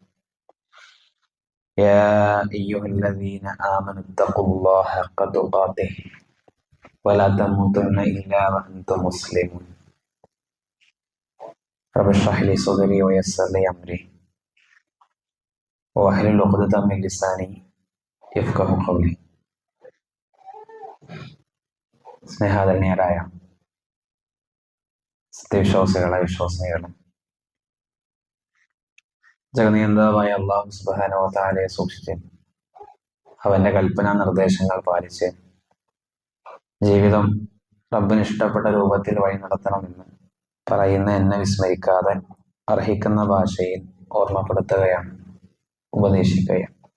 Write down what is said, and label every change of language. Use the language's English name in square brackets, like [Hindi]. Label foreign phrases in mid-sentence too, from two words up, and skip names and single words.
[Arabic] يا أيها الذين آمنوا اتقوا الله حق تقاته ولا تموتن إلا وأنتم مسلمون. رب اشرح لي صدري ويسر لي أمري واحلل عقدة من لساني يفقهوا قولي. [Malayalam] സ്നേഹാദരണീയരായ സത്യവിശ്വാസികളെ വിശ്വാസിനികളെ, ജഗനിയന്താവായ [Arabic] الله سبحانه وتعالى [Malayalam] സൂക്ഷിച്ച് അവന്റെ കൽപ്പനാ നിർദ്ദേശങ്ങൾ പാലിച്ച് ജീവിതം റബ്ബിന് ഇഷ്ടപ്പെട്ട രൂപത്തിൽ വഴി നടത്തണമെന്ന് പറയുന്ന എന്നെ വിസ്മരിക്കാതെ അർഹിക്കുന്ന ഭാഷയിൽ ഓർമ്മപ്പെടുത്തുകയാണ്, ഉപദേശിക്കുകയാണ്.